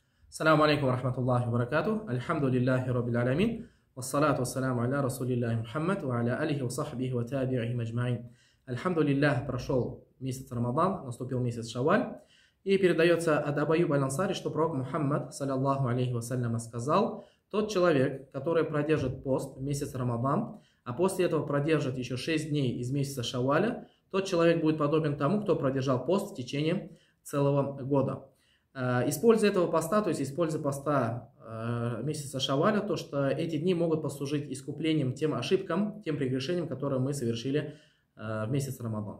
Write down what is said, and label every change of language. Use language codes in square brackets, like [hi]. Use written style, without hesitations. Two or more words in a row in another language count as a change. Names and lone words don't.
[ar] السلام عليكم ورحمة الله وبركاته. الحمد لله رب العالمين. والصلاة والسلام على رسول الله محمد وعلى آله وصحبه وتابعيه أجمعين. [ru] Альхамдулиллах, прошел месяц Рамадан, наступил месяц Шавваль. И передается от Абу Айюба аль-Ансари, что пророк Мухаммад, [ar] صلى الله عليه وسلم, [ru] сказал: тот человек, который продержит пост в месяц Рамадан, а после этого продержит еще 6 дней из месяца Шавваля, тот человек будет подобен тому, кто продержал пост в течение целого года. Используя этого поста, то есть используя поста месяца Шавваля, то что эти дни могут послужить искуплением тем ошибкам, тем прегрешениям, которые мы совершили в месяц Рамадан.